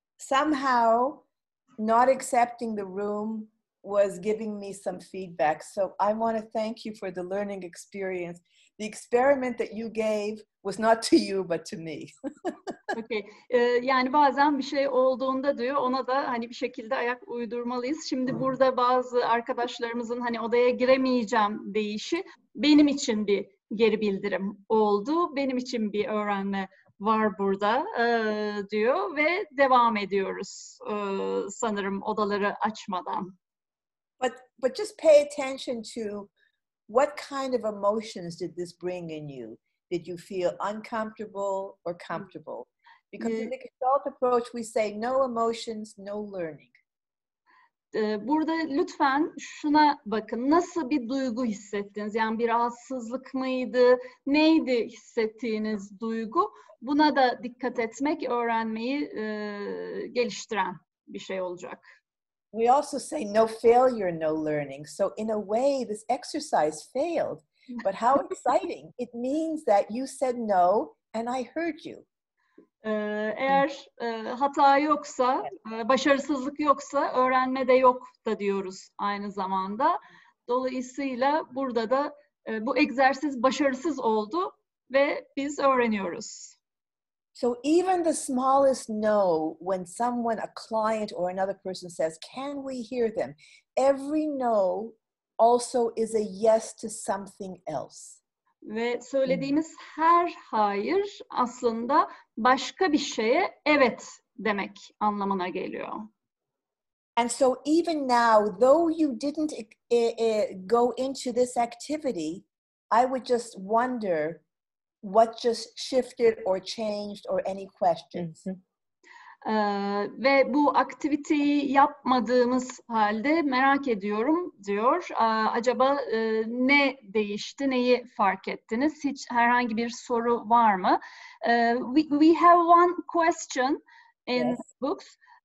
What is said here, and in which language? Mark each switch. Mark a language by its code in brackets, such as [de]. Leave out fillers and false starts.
[en] Somehow, not accepting the room was giving me some feedback. So I want to thank you for the learning experience. The experiment that you gave was not to you, but to me. Okay. [tr] Yani bazen bir şey olduğunda diyor, ona da hani bir şekilde ayak uydurmalıyız. Şimdi burada bazı arkadaşlarımızın hani odaya giremeyeceğim deyişi benim için bir geri bildirim oldu. Benim için bir öğrenme var burada diyor ve devam ediyoruz sanırım odaları açmadan. [en] But just pay attention to what kind of emotions did this bring in you? Did you feel uncomfortable or comfortable? Because in the Gestalt approach, we say no emotions, no learning. [tr] Burada lütfen şuna bakın. Nasıl bir duygu hissettiniz? Yani bir rahatsızlık mıydı? Neydi hissettiğiniz duygu? Buna da dikkat etmek öğrenmeyi geliştiren bir şey olacak. [en] We also say no failure, no learning. So in a way, this exercise failed. But how exciting. It means that you said no and I heard you. [tr] Eğer hata yoksa, başarısızlık yoksa öğrenme de yok da diyoruz aynı zamanda. Dolayısıyla burada da bu egzersiz başarısız oldu ve biz öğreniyoruz. [en] So even the smallest no, when someone, a client or another person says, can we hear them? Every no also is a yes to something else. [tr] Ve söylediğimiz her hayır aslında başka bir şeye evet demek anlamına geliyor. [en] And so even now, though you didn't go into this activity, I would just wonder what just shifted or changed or any questions. [tr] Ve bu aktiviteyi yapmadığımız halde merak ediyorum diyor. Acaba ne değişti, neyi fark ettiniz? Hiç herhangi bir soru var mı? [en] We have one question in books.